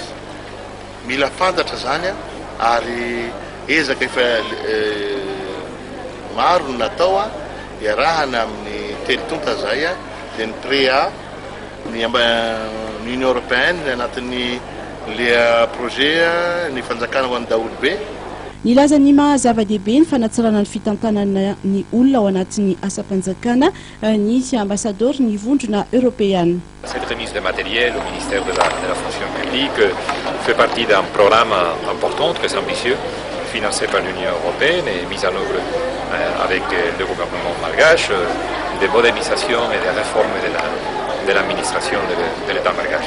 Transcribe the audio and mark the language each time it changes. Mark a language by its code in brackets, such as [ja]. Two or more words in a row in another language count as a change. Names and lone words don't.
[mg] Mila fantatra zany ary ezaka efa maro natao iarahana amin'ny telitonta zay dia ny PREA ny Union Européenne anatin'ny [fr] le projet [mg] ny fanjakana ho an-daolobe. Nilaza ny maha-zava-dehibe ny fanatsarana ny fitantanana ny olona ao anatin'ny asa-panjakana ny ambassadeur ny vondrona Européenne. [fr] Cette remise de matériel au ministère de la fonction publique fait partie d'un programme important, très ambitieux, financé par l'Union Européenne et mis en œuvre avec le gouvernement malgache, de modernisation et de réforme de l'administration de l'État malgache.